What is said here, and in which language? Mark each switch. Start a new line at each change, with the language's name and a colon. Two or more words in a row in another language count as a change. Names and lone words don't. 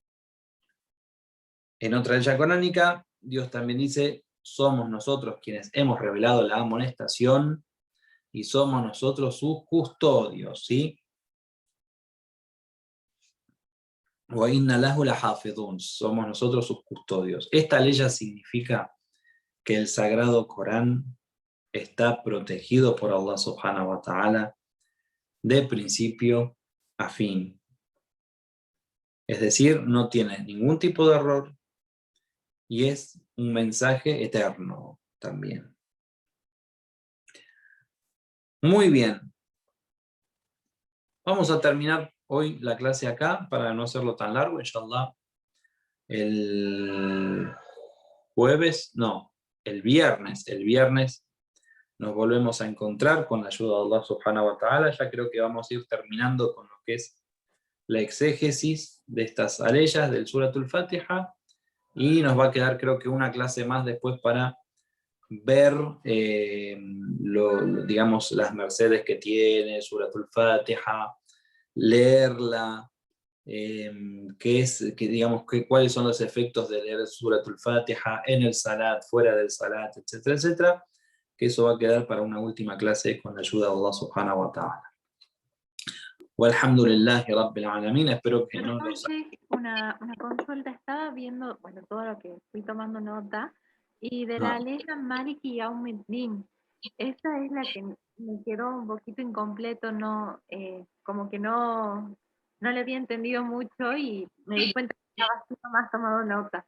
Spanish: En otra ley coránica, Dios también dice, somos nosotros quienes hemos revelado la amonestación y somos nosotros sus custodios, ¿sí? Somos nosotros sus custodios. Esta ley ya significa que el Sagrado Corán está protegido por
Arabic: الله سبحانه وتعالى
Spanish: de principio a fin. Es decir, no tiene ningún tipo de error y es un mensaje eterno también. Muy bien. Vamos a terminar hoy la clase acá para no hacerlo tan largo,
Arabic: إن شاء الله.
Spanish: El viernes nos volvemos a encontrar con la ayuda de
Arabic: الله سبحانه وتعالى.
Spanish: Ya creo que vamos a ir terminando con lo que es la exégesis de estas aleyas del Suratul Fatiha y nos va a quedar creo que una clase más después para ver, digamos, las mercedes que tiene Suratul Fatiha, leerla, cuáles son los efectos de leer Suratul Fatiha en el Salat, fuera del Salat, etcétera, etcétera, que eso va a quedar para una última clase con la ayuda de
Arabic: الله سبحانه وتعالى. والحمد لله رب العالمين,
Spanish: espero que no nos... Entonces, una consulta, estaba viendo, bueno, todo lo que fui tomando nota, y de la letra Malik y Yawmiddin, esa es la que me quedó un poquito incompleto, no, como que no le había entendido mucho y me di cuenta que estaba haciendo más tomado nota.